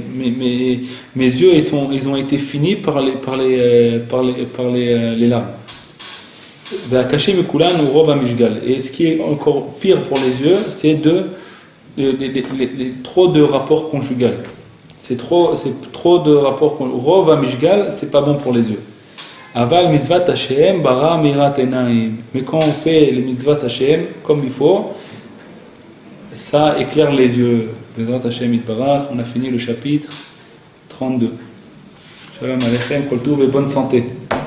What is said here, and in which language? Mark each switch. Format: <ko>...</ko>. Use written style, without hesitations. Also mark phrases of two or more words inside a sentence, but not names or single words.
<fr>Mes yeux, ils ont été finis par les larmes. Et ce qui est encore pire pour les yeux, c'est trop de rapports conjugaux. C'est trop de rapports conjugaux.</fr> <he>רוב המשגל,</he> <fr>c'est pas bon pour les yeux.</fr> <he>אבל מצוות השם ברה מאירת עיניים.</he> <fr>Mais quand on fait les</fr> <he>מצוות השם</he> <fr>comme il faut, ça éclaire les yeux.</fr> <he>מצוות השם יתברך.</he> <fr>On a fini le chapitre 32.</fr> <he>שלום עליכם, כל טוב</he> <fr>et bonne santé.</fr>